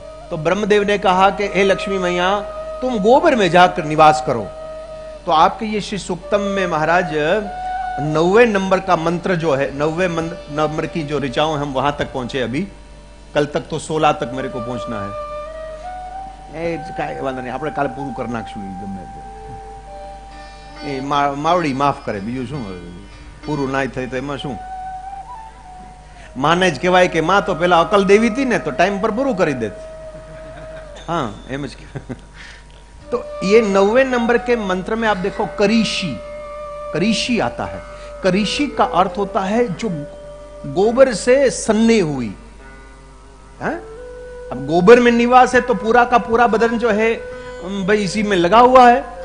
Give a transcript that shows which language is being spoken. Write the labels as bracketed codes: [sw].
[hi] तो ब्रह्मदेव ने कहा कि हे लक्ष्मी मैया तुम गोबर में जाकर निवास करो। तो आपके ये श्री सूक्तम में महाराज 90वें नंबर का मंत्र जो है, 90वें नंबर की जो ऋचाओं हम वहां तक पहुंचे। अभी कल तक तो 16 तक मेरे को पहुंचना है। वांधा नहीं, [gu] આપણે કાલે પૂરું કરી નાખશું। એ માવડી માફ કરે, બીજું શું, પૂરું ના થાય તો એમાં શું। માને જ કહેવાય કે માં તો પેલા અકલ દેવી હતી ને તો ટાઈમ પર પૂરું કરી દેત। [hi] हाँ एम तो ये 90वें नंबर के मंत्र में आप देखो करीशी, करीशी आता है। करीशी का अर्थ होता है जो गोबर से सन्ने हुई है। अब गोबर में निवास है तो पूरा का पूरा बदन जो है भाई इसी में लगा हुआ है।